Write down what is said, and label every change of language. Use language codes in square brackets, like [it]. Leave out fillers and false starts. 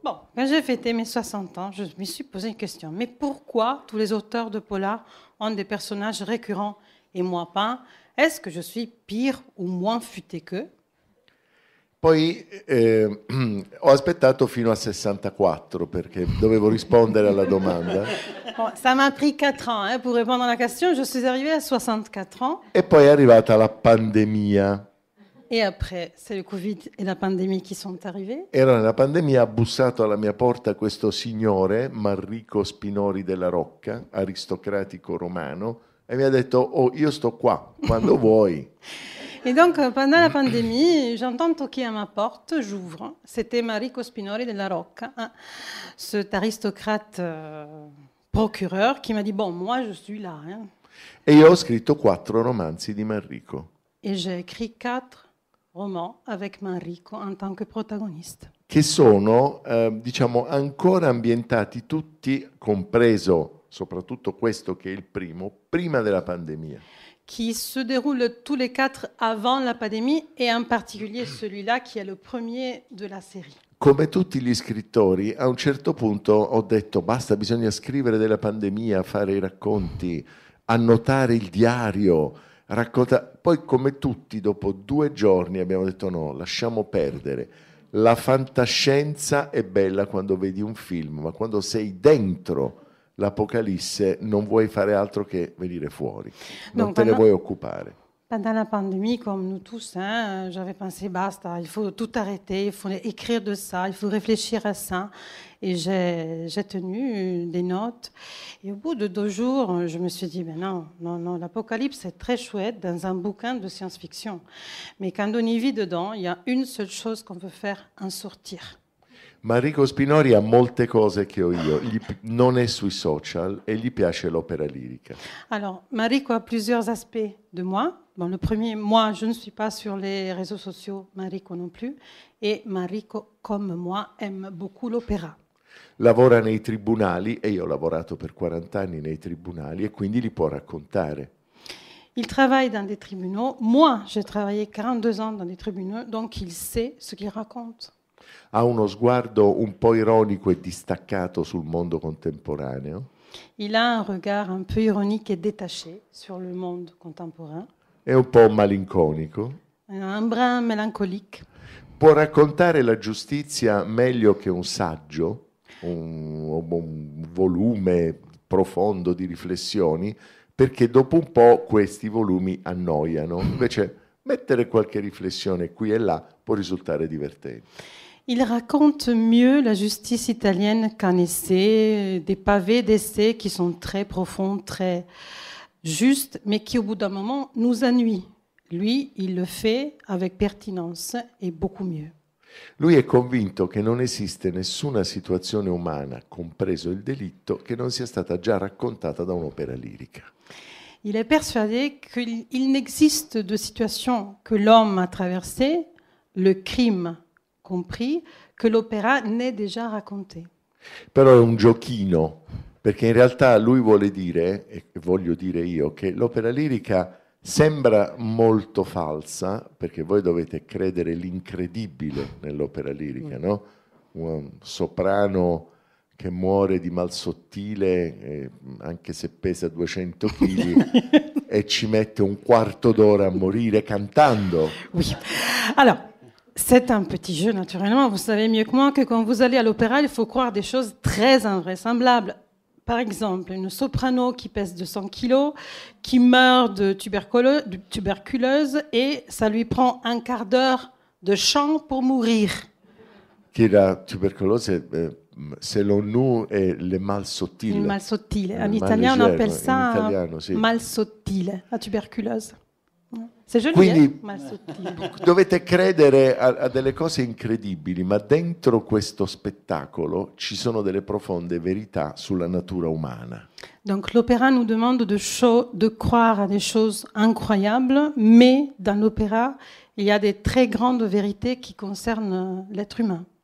[fr] Bon, quand j'ai fêté mes 60 ans, je me suis posé une question. Mais pourquoi tous les auteurs de polar ont des personnages récurrents et moi pas ? Est-ce que je suis pire ou moins futé qu'eux ? [it] Poi ho aspettato fino a 64 perché dovevo rispondere alla domanda. [fr] Bon, ça m'a pris 4 ans pour répondre à la question. Je suis arrivée à 64 ans. [it] E poi è arrivata la pandemia. [fr] Et après, c'est le Covid et la pandémie qui sont arrivés. [it] Era nella pandemia, ha bussato alla mia porta questo signore, Manrico Spinori della Rocca, aristocratico romano, e mi ha detto, oh, io sto qua, quando vuoi. [fr] Et donc, pendant la pandémie, j'entends toquer à ma porte, j'ouvre. C'était Manrico Spinori della Rocca, cet aristocrate procureur qui m'a dit, bon, moi, je suis là. [it] E io ho scritto 4 romanzi di Manrico. [fr] Et j'ai écrit 4 romans avec Manrico en tant que protagoniste. [it] Che sono, diciamo, ancora ambientati tutti, compreso soprattutto questo che è il primo, prima della pandemia. [fr] Qui se déroulent tous les 4 avant la pandémie et en particulier celui-là qui est le premier de la série. [it] Come tutti gli scrittori, a un certo punto ho detto basta, bisogna scrivere della pandemia, fare i racconti, annotare il diario, Poi come tutti, dopo 2 giorni abbiamo detto no, lasciamo perdere. La fantascienza è bella quando vedi un film, ma quando sei dentro l'Apocalisse non vuoi fare altro che venire fuori, non te ne vuoi occupare. [fr] Pendant la pandémie, comme nous tous, j'avais pensé, basta, il faut tout arrêter, il faut écrire de ça, il faut réfléchir à ça. Et j'ai tenu des notes. Et au bout de 2 jours, je me suis dit, ben non, l'Apocalypse, c'est très chouette dans un bouquin de science-fiction. Mais quand on y vit dedans, il y a une seule chose qu'on peut faire, en sortir. [it] Enrico Spinori ha molte cose che ho io, non è sui social e gli piace l'opera lirica. [fr] Alors, Enrico a plusieurs aspects de moi. Bon, le premier, moi, je ne suis pas sur les réseaux sociaux, Enrico non plus. Et Enrico, comme moi, aime beaucoup l'opéra. [it] Lavora nei tribunali e io ho lavorato per 40 anni nei tribunali e quindi li può raccontare. [fr] Il travaille dans des tribunaux. Moi, j'ai travaillé 42 ans dans des tribunaux, donc il sait ce qu'il raconte. [it] Ha uno sguardo un po' ironico e distaccato sul mondo contemporaneo. [fr] Il a un regard un peu ironique et détaché sur le monde contemporain. [it] È un po' malinconico. [fr] Un brin mélancolique. [it] Può raccontare la giustizia meglio che un saggio, un volume profondo di riflessioni, perché dopo un po' questi volumi annoiano. Invece mettere qualche riflessione qui e là può risultare divertente. [fr] Il raconte mieux la justice italienne qu'un essai, des pavés d'essais qui sont très profonds, très justes, mais qui au bout d'un moment nous ennuient. Lui, il le fait avec pertinence et beaucoup mieux. [it] Lui è convinto che non esiste nessuna situazione umana, compreso il delitto, che non sia stata già raccontata da un'opera lirica. [fr] Il est persuadé qu'il n'existe de situation que l'homme a traversée, le crime compris, que l'opéra n'ait déjà racconté. [it] Però è un giochino, perché in realtà lui vuole dire, e voglio dire io, che l'opera lirica sembra molto falsa, perché voi dovete credere l'incredibile nell'opera lirica, no? Un soprano che muore di mal sottile, anche se pesa 200 kg, e ci mette un quarto d'ora a morire cantando. [fr] Oui. Alors, c'est un petit jeu, naturellement. Vous savez mieux que moi que quand vous allez à l'opéra, il faut croire des choses très invraisemblables. Par exemple, une soprano qui pèse 200 kilos, qui meurt de tuberculose et ça lui prend un quart d'heure de chant pour mourir. [it] Che la tubercolose, [fr] selon nous, [it] è le mal sottile. Il mal sottile. [fr] En italien, on appelle ça [it] sì. [fr] mal sottile, la tuberculose. C'est joli, [it] Quindi mal sottile. dovete credere a delle cose incredibili, ma dentro questo spettacolo ci sono delle profonde verità sulla natura umana. [fr] Donc l'opéra nous demande de croire à des choses incroyables, mais dans l'opéra, il y a des très grandes vérités qui concernent l'être humain.